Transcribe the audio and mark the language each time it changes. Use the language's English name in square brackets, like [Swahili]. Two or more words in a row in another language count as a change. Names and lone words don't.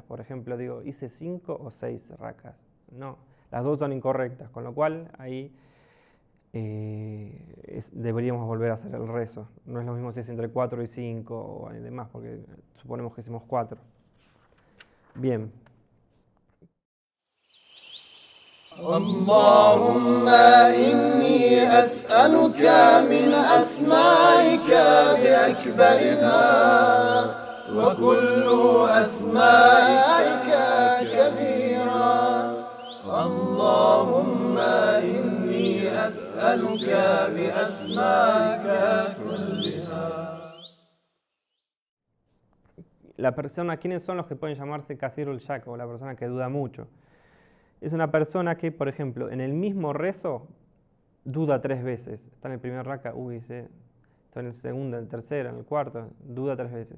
[Spanish] Por ejemplo, digo, ¿hice 5 o 6 rakas? No, las 2 son incorrectas, con lo cual ahí deberíamos volver a hacer el rezo. No es lo mismo si es entre 4 y 5 o demás, porque suponemos que hicimos 4. Bien. [Arabic] اللهم إني أسألك من أسمائك بأكبرها وكل أسمائك كبيرا اللهم إني أسألك بأسمائك كلها. [Spanish] La persona, ¿quiénes son los que pueden llamarse [Arabic] كثير الشك [Spanish] o la persona que duda mucho? Es una persona que, por ejemplo, en el mismo rezo duda 3 veces. Está en el primer raka, está en el segundo, en el tercero, en el cuarto, duda 3 veces.